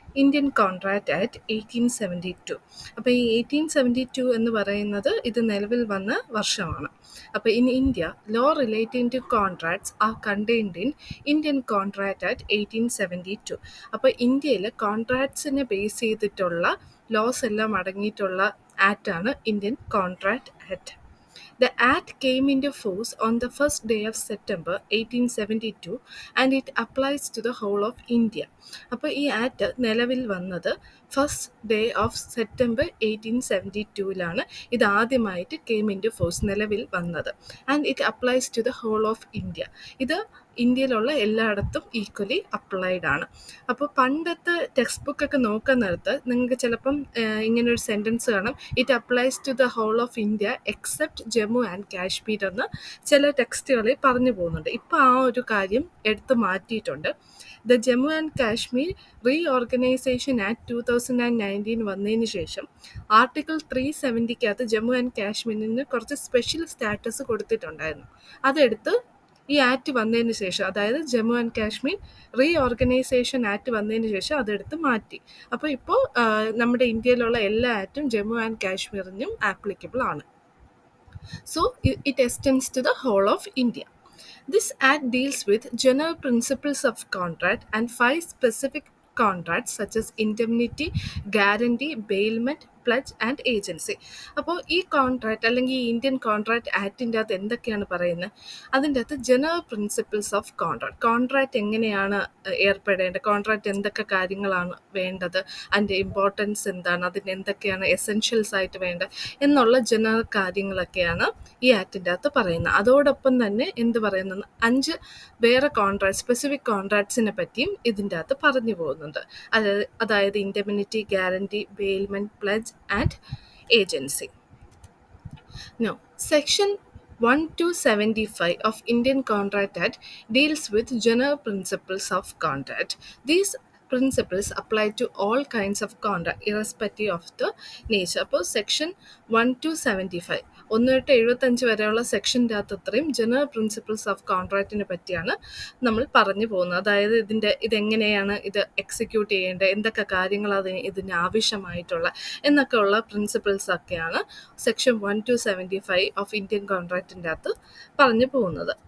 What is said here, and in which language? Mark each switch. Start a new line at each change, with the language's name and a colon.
Malayalam: Indian contract act 1872. അപ്പോൾ ഈ 1872 എന്ന് പറയുന്നത് ഇത് നിലവിൽ വന്ന വർഷമാണ്.
English: അപ്പോൾ in India law relating to contracts are contained in Indian contract act 1872.
Malayalam: അപ്പോൾ ഇന്ത്യയിൽ കോൺട്രാക്ട്സിനെ ബേസ് ചെയ്തിട്ടുള്ള ലോസ് എല്ലാം അടങ്ങിയിട്ടുള്ള ആക്റ്റാണ് Indian contract act.
English: The Act came into force on the first day of September 1872 and it applies to the whole of India.
Malayalam: അപ്പോൾ ഈ act നിലവിൽ വന്നത്
English: first day of September 1872
Malayalam: ഇത് ആദ്യമായിട്ട്
English: came into force
Malayalam: നിലവിൽ വന്നത്.
English: And it applies to the whole of India.
Malayalam: ഇത് ഇന്ത്യയിലുള്ള എല്ലായിടത്തും ഈക്വലി അപ്ലൈഡ് ആണ്. അപ്പോൾ പണ്ടത്തെ ടെക്സ്റ്റ് ബുക്കൊക്കെ നോക്കാൻ നേരത്ത് നിങ്ങൾക്ക് ചിലപ്പം ഇങ്ങനൊരു സെൻറ്റൻസ് കാണാം,
English: it applies to the whole of India except Jammu and Kashmir
Malayalam: എന്ന് ചില ടെക്സ്റ്റുകളിൽ പറഞ്ഞു പോകുന്നുണ്ട്. ഇപ്പോൾ ആ ഒരു കാര്യം എടുത്തു മാറ്റിയിട്ടുണ്ട്. The Jammu and Kashmir re organisation act 2019 വന്നതിന് ശേഷം ആർട്ടിക്കിൾ 370 ജമ്മു ആൻഡ് കാശ്മീരിന് കുറച്ച് സ്പെഷ്യൽ സ്റ്റാറ്റസ് കൊടുത്തിട്ടുണ്ടായിരുന്നു. അതെടുത്ത് ഈ ആക്ട് വന്നതിന് ശേഷം, അതായത് Jammu and Kashmir re organisation act വന്നതിന് ശേഷം അതെടുത്ത് മാറ്റി. അപ്പോൾ ഇപ്പോൾ നമ്മുടെ ഇന്ത്യയിലുള്ള എല്ലാ ആക്റ്റും ജമ്മു ആൻഡ് കാശ്മീരിനും ആപ്ലിക്കബിൾ ആണ്.
English: So it extends to the whole of India. This act deals with general principles of contract and 5 specific contracts such as indemnity, guarantee, bailment, pledge and agency.
Malayalam: അപ്പോൾ ഈ കോൺട്രാക്റ്റ് അല്ലെങ്കിൽ ഈ ഇന്ത്യൻ കോൺട്രാക്റ്റ് ആക്ടിൻ്റെ അകത്ത് എന്തൊക്കെയാണ് പറയുന്നത്? അതിൻ്റെ അകത്ത്
English: general principles of contract
Malayalam: എങ്ങനെയാണ് ഏർപ്പെടേണ്ടത്, കോൺട്രാക്റ്റ് എന്തൊക്കെ കാര്യങ്ങളാണ് വേണ്ടത്, അതിൻ്റെ ഇമ്പോർട്ടൻസ് എന്താണ്, അതിന് എന്തൊക്കെയാണ് എസെൻഷ്യൽസ് ആയിട്ട് വേണ്ടത് എന്നുള്ള ജനറൽ കാര്യങ്ങളൊക്കെയാണ് ഈ ആക്ടിൻ്റെ അകത്ത് പറയുന്നത്. അതോടൊപ്പം തന്നെ എന്ത് പറയുന്നത്, 5 വേറെ കോൺട്രാക്ട്, സ്പെസിഫിക് കോൺട്രാക്ട്സിനെ പറ്റിയും ഇതിൻ്റെ അകത്ത് പറഞ്ഞു പോകുന്നുണ്ട്. അതായത് indemnity, guarantee, bailment, pledge and agency.
English: Now, Section 1275 of Indian Contract Act deals with general principles of contract. These principles apply to all kinds of contract irrespective of the nature.
Malayalam: അപ്പോൾ section 1275 1-75 വരെയുള്ള സെക്ഷൻ്റെ അകത്ത് അത്രയും general principles of കോൺട്രാക്റ്റിനെ പറ്റിയാണ് നമ്മൾ പറഞ്ഞു പോകുന്നത്. അതായത് ഇതെങ്ങനെയാണ് ഇത് എക്സിക്യൂട്ട് ചെയ്യേണ്ടത്, എന്തൊക്കെ കാര്യങ്ങളാണ് ഇതിന് ആവശ്യമായിട്ടുള്ള എന്നൊക്കെ ഉള്ള പ്രിൻസിപ്പിൾസൊക്കെയാണ് സെക്ഷൻ 1275 ഓഫ് ഇന്ത്യൻ കോൺട്രാക്റ്റിൻ്റെ അകത്ത് പറഞ്ഞു പോകുന്നത്.